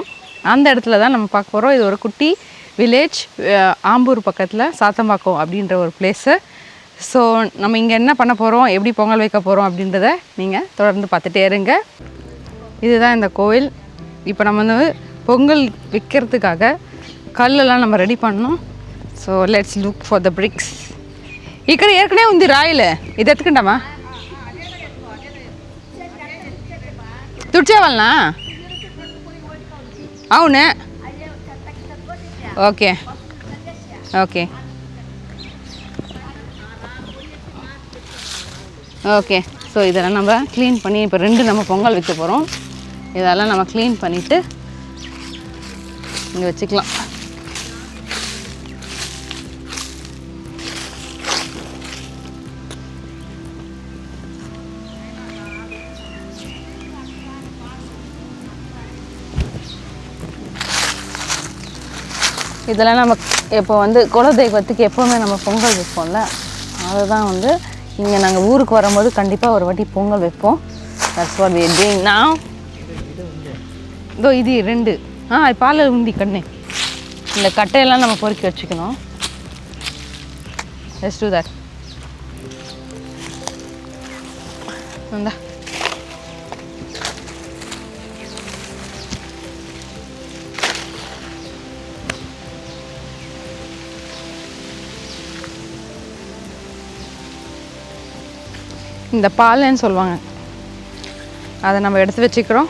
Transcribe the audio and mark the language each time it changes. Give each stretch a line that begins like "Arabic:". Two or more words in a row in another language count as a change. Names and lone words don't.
Tamil: அந்த இடத்துல தான் நம்ம பார்க்க போகிறோம். இது ஒரு குட்டி வில்லேஜ், ஆம்பூர் பக்கத்தில் சாத்தம்பாக்கம் அப்படின்ற ஒரு பிளேஸு. ஸோ நம்ம இங்கே என்ன பண்ண போகிறோம், எப்படி பொங்கல் வைக்க போகிறோம் அப்படின்றத நீங்கள் தொடர்ந்து பார்த்துட்டே இருங்க. இதுதான் இந்த கோவில். இப்போ நம்ம வந்து பொங்கல் வைக்கிறதுக்காக கல்லெல்லாம் நம்ம ரெடி பண்ணோம்.
English: So let's look for the bricks.
Telugu: ఇక్కడ ஏற்கனவே ఉంది రాయిలే, ఇది ఎత్తుకుంటామా? తుడిచేవాళ్ళనా? అవును, ఓకే ఓకే ஓகே.
Tamil: ஸோ இதெல்லாம் நம்ம க்ளீன் பண்ணி இப்போ 2 நம்ம பொங்கல் வைக்க போகிறோம். இதெல்லாம் நம்ம க்ளீன் பண்ணிவிட்டு இங்கே வச்சுக்கலாம். இதெல்லாம் நம்ம இப்போ வந்து குலதெய்வத்துக்கு எப்போவுமே நம்ம பொங்கல் வைப்போம்ல, அதுதான் வந்து இங்கே நாங்கள் ஊருக்கு வரும்போது கண்டிப்பாக ஒரு வாட்டி பொங்கல் வைப்போம்.
English: That's what we are doing now.
Tamil: இதோ இது 2 பால் உந்தி கண்ணு. இந்த கட்டையெல்லாம் நம்ம பொறுக்கி வச்சுக்கணும்.
English: Let's do that.
Tamil: வந்தா இந்த பால்னு சொல்லுவாங்க, அதை நம்ம எடுத்து வச்சுக்கிறோம்.